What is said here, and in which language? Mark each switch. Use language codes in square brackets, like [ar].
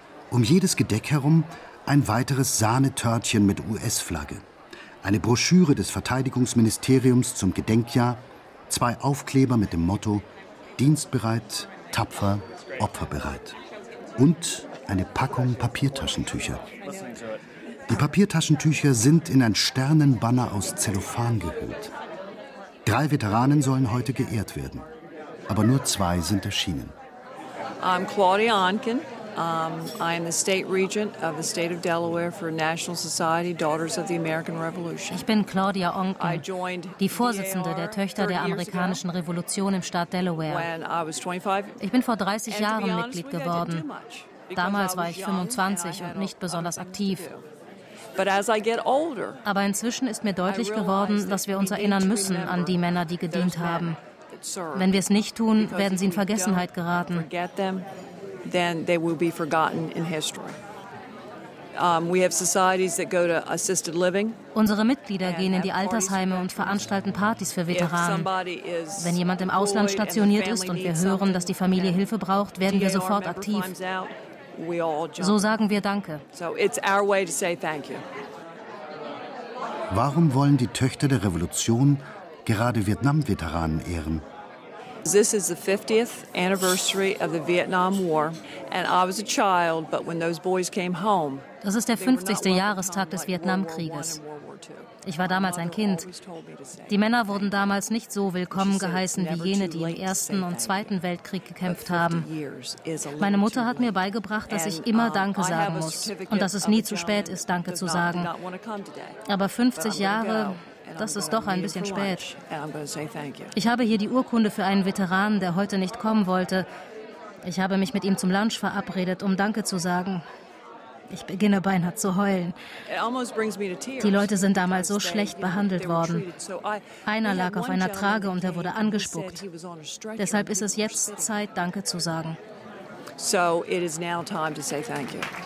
[de] Um jedes Gedeck herum ein weiteres Sahnetörtchen mit US-Flagge, eine Broschüre des Verteidigungsministeriums zum Gedenkjahr, 2 Aufkleber mit dem Motto Dienstbereit, tapfer, opferbereit und eine Packung Papiertaschentücher. Die Papiertaschentücher sind in ein Sternenbanner aus Zellophan gehüllt. 3 Veteranen sollen heute geehrt werden, aber nur 2 sind erschienen. [en] I'm Claudia Onken. I am the state regent of the state of Delaware for National Society Daughters of the American Revolution. [de] Ich bin Claudia Onken, die Vorsitzende der Töchter der amerikanischen Revolution im Staat Delaware. Ich bin vor 30 Jahren Mitglied geworden. Damals war ich 25 und nicht besonders aktiv. Aber inzwischen ist mir deutlich geworden, dass wir uns erinnern müssen an die Männer, die gedient haben. Wenn wir es nicht tun, werden sie in Vergessenheit geraten. [en] Then they will be forgotten in history. We have societies that go to assisted living. [de] Unsere Mitglieder gehen in die Altersheime und veranstalten Partys für Veteranen. Wenn jemand im Ausland stationiert ist und wir hören, dass die Familie Hilfe braucht, werden wir sofort aktiv. So sagen wir Danke. [en] So it's our way to say thank you. [de] Warum wollen die Töchter der Revolution gerade Vietnam-Veteranen ehren? [en] This is the 50th anniversary of the Vietnam War, and I was a child, but when those boys came home. [de] Das ist der 50. Jahrestag des Vietnamkrieges. Ich war damals ein Kind. Die Männer wurden damals nicht so willkommen geheißen wie jene, die im Ersten und Zweiten Weltkrieg gekämpft haben. Meine Mutter hat mir beigebracht, dass ich immer Danke sagen muss und dass es nie zu spät ist, Danke zu sagen. Aber 50 Jahre, das ist doch ein bisschen spät. Ich habe hier die Urkunde für einen Veteranen, der heute nicht kommen wollte. Ich habe mich mit ihm zum Lunch verabredet, um Danke zu sagen. Ich beginne beinahe zu heulen. Die Leute sind damals so schlecht behandelt worden. Einer lag auf einer Trage und er wurde angespuckt. Deshalb ist es jetzt Zeit, Danke zu sagen. [en] So, it is now time to say thank you.